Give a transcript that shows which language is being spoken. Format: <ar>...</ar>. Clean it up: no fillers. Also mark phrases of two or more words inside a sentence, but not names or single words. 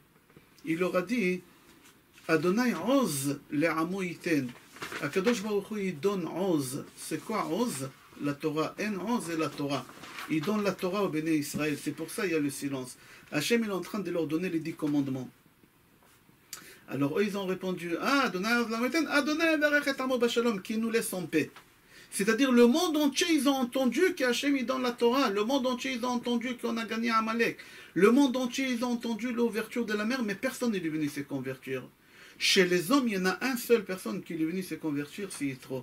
<fr>Il leur a dit,</fr> <he>ה' עז לעמו יתן. הקדוש ברוך הוא,</he> <fr>il donne Oz. C'est quoi Oz? La Torah. En Oz et la Torah. Il donne la Torah au</fr> <he>בני ישראל.</he> <fr>C'est pour ça qu'il y a le silence. Hachem est en train de leur donner les 10 commandements. Alors eux, ils ont répondu,</fr> <he>ah, ה' עז לעמו יתן ה' יברך את עמו בשלום,</he> <fr>qui nous laisse en paix. C'est-à-dire le monde entier, ils ont entendu qu'Hachem il donne la Torah. Le monde entier, ils ont entendu qu'on a gagné Amalek. Le monde entier, ils ont entendu l'ouverture de la mer, mais personne n'est venu se convertir. Chez les hommes, il y en a une seule personne qui est venue se convertir, c'est Yitro.</fr>